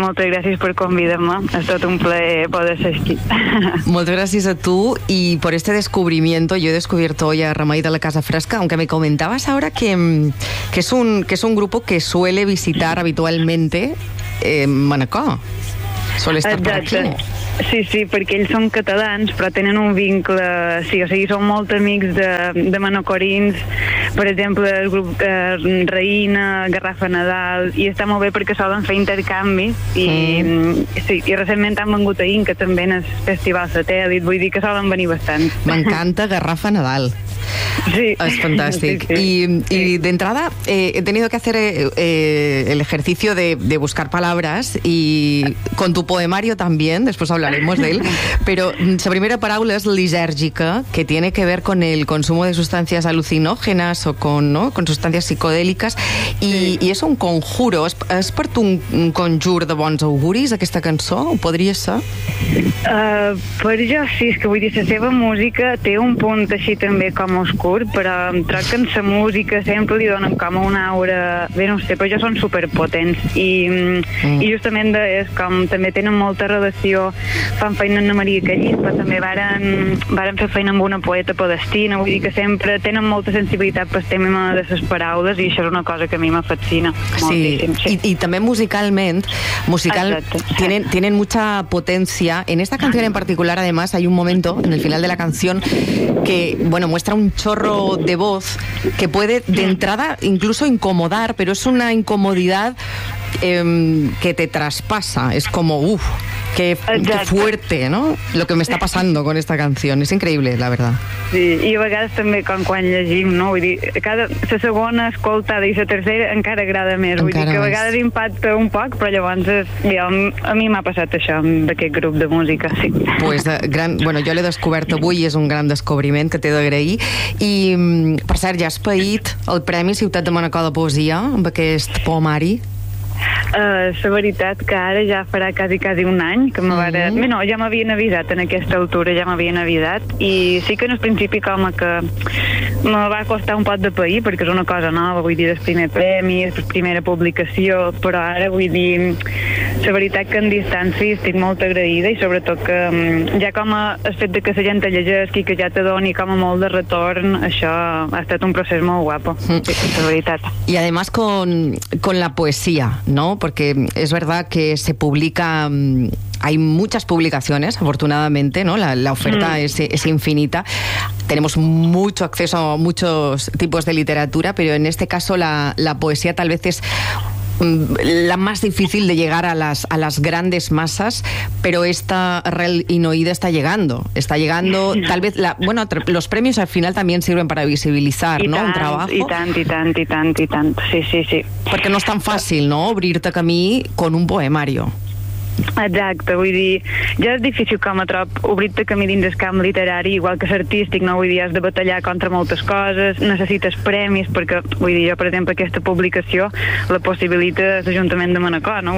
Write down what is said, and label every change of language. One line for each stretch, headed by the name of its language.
Catalan: Moltes gràcies per convidar-me. Ha estat un plaer poder ser aquí. Moltes gràcies a tu i per
Spanish: este descubrimiento.
Catalan: Jo he descobert
Spanish: hoy a Remei de la Casa Fresca, aunque me comentabas ahora que es un grupo que suele visitar habitualmente Manacor. Suele estar
Catalan: Exacte.
Spanish: Por aquí.
Catalan: Sí, perquè ells són catalans, però tenen un vincle, o sigui, són molt amics de manacorins, per exemple, el grup Reina, Garrafa Nadal, i està molt bé perquè solen fer intercanvis, i recentment han vengut a Inca també en el Festival Satèl·lit, vull dir que solen venir bastant. M'encanta Garrafa Nadal. Sí.
Spanish: Es fantástico. Y de entrada he tenido que hacer el ejercicio de buscar palabras y con tu poemario también, después hablaremos de él, pero la primera palabra es lisérgica, que tiene que ver con el consumo de sustancias alucinógenas o con, ¿no?, con sustancias psicodélicas, y es un conjuro.
Catalan: ¿Es per tu un conjur de bons auguris, aquesta cançó? ¿O podria ser? Per jo sí, és que vull dir, la seva música té un punt així també com oscur, però em troc que en sa música sempre li donen com una aura, bé, no ho sé, però jo són superpotents i justament és com també tenen molta relació, fan feina amb Maria Callís, però també varen fer feina amb una poeta podestina, vull dir que sempre tenen molta sensibilitat pel tema de ses paraules, i això és una cosa que a mi me fascina moltíssim. Sí, i també musical Exacte,
Spanish: tienen mucha potencia. En esta canción en particular, además, hay un momento en el final de la canción que, bueno, muestra un chorro de voz que puede, de entrada, incluso incomodar, pero es una incomodidad que te traspasa. Es como, uff, qué fuerte, ¿no?, lo que me está pasando con esta canción. Es increíble, la verdad.
Catalan: Sí, y a vegades també com quan llegim, ¿no? Vull dir, cada, la segona escoltada i la tercera encara agrada més. Encara vull dir que a vegades impacta un poc, però llavors a mi m'ha passat això d'aquest grup de música, sí. Pues, jo l'he descobert avui i és un gran descobriment que t'he d'agrair. I, per cert, ja has paït el Premi Ciutat de Manacor de Poesia amb aquest poemari. La veritat que ara ja farà quasi un any que me varen... Mm-hmm. No, ja m'havien avisat en aquesta altura, ja m'havien avisat, i sí que en el principi com que me va costar un poc de pair, perquè és una cosa nova, vull dir, el primer premi, la primera publicació, però ara, vull dir, la veritat que en distància estic molt agraïda, i sobretot que ja com el fet de que la gent te llegeixi i que ja te doni com a molt de retorn, això ha estat un procés molt guapo, la veritat.
Spanish: I además con la poesia, ¿no? Porque es verdad que se publica, hay muchas publicaciones, afortunadamente, ¿no? La oferta es infinita. Tenemos mucho acceso a muchos tipos de literatura, pero en este caso la poesía tal vez es la más difícil de llegar a las grandes masas, pero esta Arrel Inoïda está llegando, tal vez los premios al final también sirven para visibilizar, y ¿no?,
Catalan: tant,
Spanish: un trabajo. Y tanto, sí.
Catalan: Perquè no és tan fàcil, no?, obrir-te camí
Spanish: con un poemario.
Catalan: Exacte, vull dir, ja és difícil com a trop obrir-te camí dins el camp literari, igual que l'artístic, no? Vull dir, has de batallar contra moltes coses, necessites premis, perquè, vull dir, jo, per exemple, aquesta publicació la possibilita l'Ajuntament de Manacor, no?